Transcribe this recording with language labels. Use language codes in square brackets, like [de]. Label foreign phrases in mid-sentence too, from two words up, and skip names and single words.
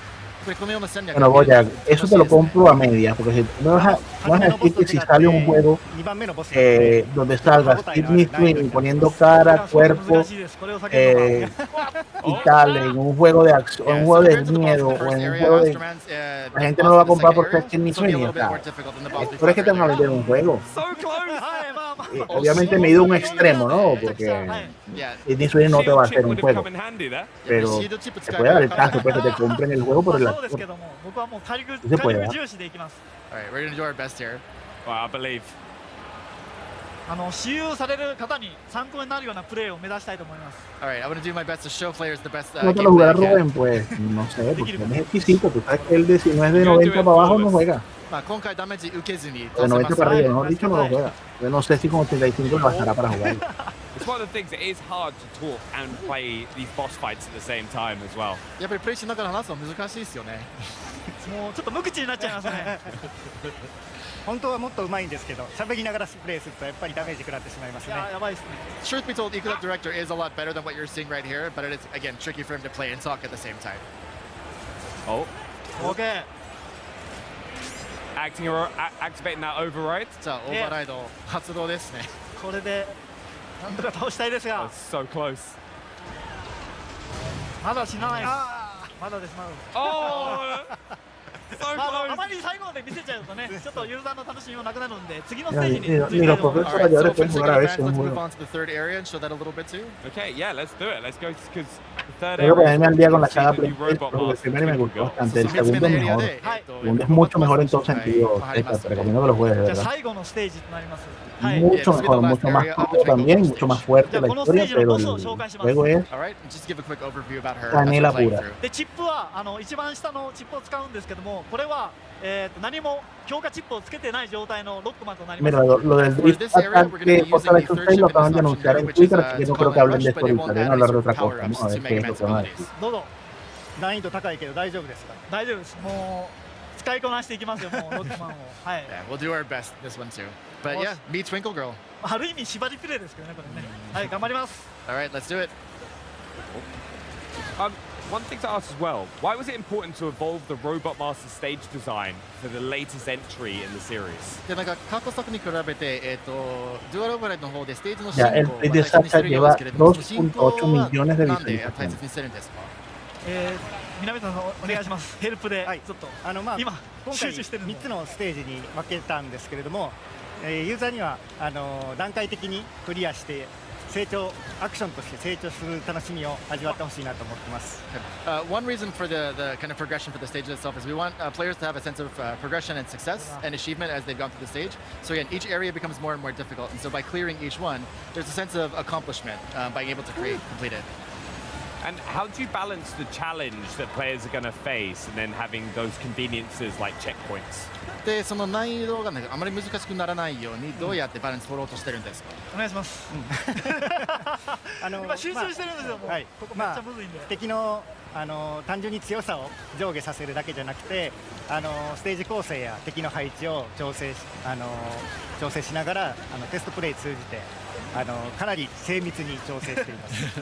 [es] Bueno, Boya, eso te lo compro a medias, porque si tú me vas a decir que si sale un juego donde salgas Kidney Twin poniendo cara, cuerpo y tal, en un juego de acción, un juego de miedo, o en un juego de... La gente no lo va a comprar porque es Kidney Twin, o sea, ¿tú crees que te van a vender un juego? Obviamente me he ido a un extremo, ¿no? Porque Kidney Twin no te va a hacer un juego, pero te puede dar el caso, pues que te compren el juego por el actor. [ja] 僕はもう火力重視でいきます。 [en] Alright, we're gonna do our best here. Well, I believe. [ja] 使用される方に参考になるようなプレーを目指したいと思います。 [en] Alright, I'm gonna do my best to show players the best. [es] No te lo juega Rubén, pues no sé, porque es exquisito. Tú sabes que él de si no es de 90 para abajo no juega. [ja] 今回ダメージ受けずに [es] De 90 para arriba, mejor dicho, no lo juega. Yo no sé si con 85 bastará para jugar. [en] It's one of the things. It is hard to talk and play these boss fights at the same time as well. [ja] やっぱりプレイしながら話すの難しいですよね。もうちょっと無口になっちゃいますね。本当はもっと上手いんですけど、喋りながらプレイするとやっぱりダメージ食らってしまいますね。やばいですね。 [en] Truth be told, Eco Director is a lot better than what you're seeing right here, but it is again tricky for him to play and talk at the same time. Oh. Okay. Activating that override. [ja] さあ、オーバーライド発動ですね。これでなんとか倒したいですが。 [en] So close. [ja] まだ死なないです。まだです、まだです。あまり最後まで見せちゃうとね、ちょっとユーザーの楽しみもなくなるんで、次のステージに移りたいと思います。 [en] Alright, so for second advance, let's move on to the third area and show that a little bit too. Okay, yeah, let's do it. Let's go because the third [es] Quiero [en] area. [es] ponerme al día con la saga Playtale, porque el primero me gustó bastante, el segundo es mejor. El segundo es mucho mejor en todo sentido. Te recomiendo que lo juegues, de verdad. [ja] 最後のステージとなります。 [es] Mucho mejor, mucho más corto también, mucho más fuerte la historia, pero el juego es canela pura. [ja] でチップは一番下のチップを使うんですけども、これは何も強化チップをつけてない状態のロックマンとなります。 [es] Mira, lo del Drift Attack que Forza Horizon 6 lo acaban de anunciar en Twitter, así que no creo que hablen de esto ahorita, deben hablar de otra cosa. Vamos a ver qué es lo que van a decir. [ja] どうぞ。難易度高いけど大丈夫ですか？大丈夫です。もう使いこなしていきますよ、もうロックマンを。はい。 [en] Yeah, we'll do our best this one too. But yeah, meet Twinkle Girl. [ja] ある意味縛りプレイですけどね、これね。はい、頑張ります。 [en] Alright, let's do it. One thing to ask as well, why was it important to evolve the Robot Master stage design for the latest entry in the series? [ja] でなんか過去作に比べてデュアルオーバーライドの方でステージの [es] Ya, el Play de Sacha lleva 2.8 millones de [ja] なんで大 [es] visualizaciones. [ja] 切にしてるんですか？南田さんお願いします。ヘルプでちょっと今集中してる 3つのステージに分けたんですけれども、ユーザーには段階的にクリアして成長アクションとして成長する楽しみを味わってほしいなと思ってます。 [en] One reason for the kind of progression for the stage itself is we want players to have a sense of progression and success and achievement as they've gone through the stage. So again, each area becomes more and more difficult, and so by clearing each one, there's a sense of accomplishment being able to complete it. And how do you balance the challenge that players are going to face and then having those conveniences like checkpoints? [ja] でその難易度がねあまり難しくならないようにどうやってバランス取ろうとしてるんですか？お願いします。今集中してるんですよ。もうここめっちゃむずいんで。敵の単純に強さを上下させるだけじゃなくてステージ構成や敵の配置を調整しながらテストプレイ通じてかなり精密に調整しています。